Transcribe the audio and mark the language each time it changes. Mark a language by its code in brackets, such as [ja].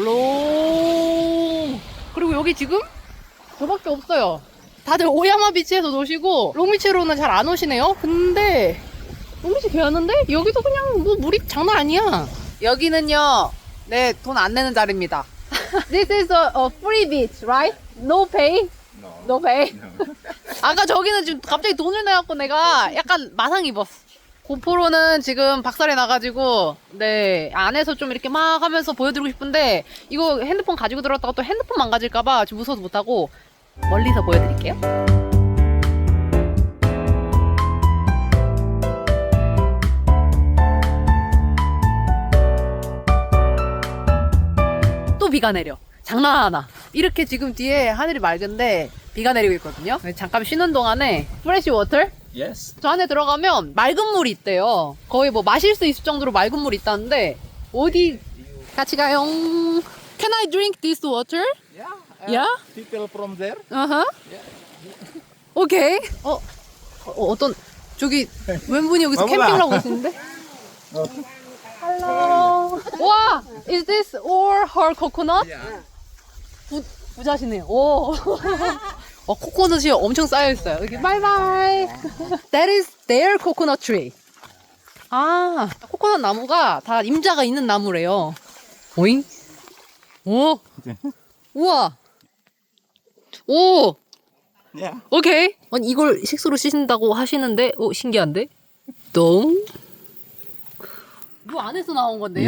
[ko] 롱. 그리고 여기 지금 저밖에 없어요. 다들 오야마 비치에서 노시고 롱비치로는 잘 안 오시네요. 근데 롱비치 괜찮은데? 여기도 그냥 뭐 물이 장난 아니야. 여기는요, 네, 돈 안 내는 자리입니다. [en] This is a free beach, right? No pay? No pay? [ko] 아까 저기는 지금 갑자기 돈을 내갖고 내가 약간 마상 입었어. 고프로는 지금 박살이 나가지고 네 안에서 좀 이렇게 막 하면서 보여드리고 싶은데 이거 핸드폰 가지고 들어갔다가 또 핸드폰 망가질까봐 좀 무서워서 못하고 멀리서 보여드릴게요. 또 비가 내려. 장난하나. 이렇게 지금 뒤에 하늘이 맑은데 비가 내리고 있거든요. 잠깐 쉬는 동안에 프레시 워터? [en] Yes. [ko] 저 안에 들어가면 맑은 물이 있대요. 거의 뭐 마실 수 있을 정도로 맑은 물이 있다는데 어디 같이 가요? [en] Can I drink this water? Yeah. Yeah? People from there. [ko] Uh-huh. 오케이. 어떤 저기 웬분이 여기서 어머나. 캠핑을 하고 계시는데? [en] Hello. [ko] 와, [en] is this all her coconut? Yeah. [ko] 부자시네요. 오. 코코넛이 엄청 쌓여 있어요. 여기 바이바이. [en] That is their coconut tree. [ko] 아, 코코넛 나무가 다 임자가 있는 나무래요. 오잉? 오. 우와. 오. [en] Yeah. [ko] 오케이. 아니 이걸 식수로 씻는다고 하시는데, 신기한데? 똥. 뭐 안에서 나온 건데요?